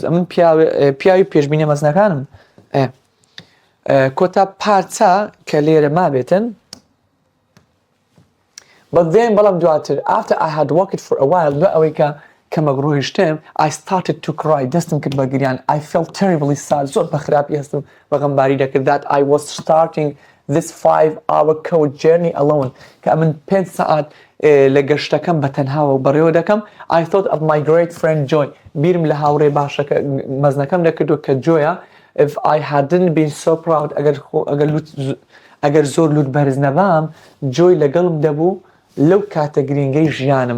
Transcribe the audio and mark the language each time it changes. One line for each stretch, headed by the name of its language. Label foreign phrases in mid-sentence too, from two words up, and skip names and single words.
Central Kurdish: ئەمن پیاوی پێشبینە مەزنەکانم. کۆتا پارچە کە لێرە مابێتن.
English: But then
Central Kurdish: بەڵام دواتر
English: after I had walked for a while
Central Kurdish: بە ئەوەی کە کەمەک ڕۆیشتم
English: I started to cry.
Central Kurdish: دەستم کرد بە گریان.
English: I felt terribly sad.
Central Kurdish: زۆر بە خراپی هەستم بەغەمباری دەکرد
English: that I was starting this 5-hour coach journey alone.
Central Kurdish: کە ئەمن 5 ساعت لە گەشتەکەم بە تەنهاوە و بەڕێوە دەکەم.
English: I thought of my great friend Joy.
Central Kurdish: بیرم لە هاوڕێ باشەکە مەزنەکەم دەکردو کە جۆیە.
English: If I hadn't been so proud
Central Kurdish: ئەگەر زۆر لوت بەرز نەبام جۆی لەگەڵم دەبوو لەو کاتە گرنگەی ژیانم.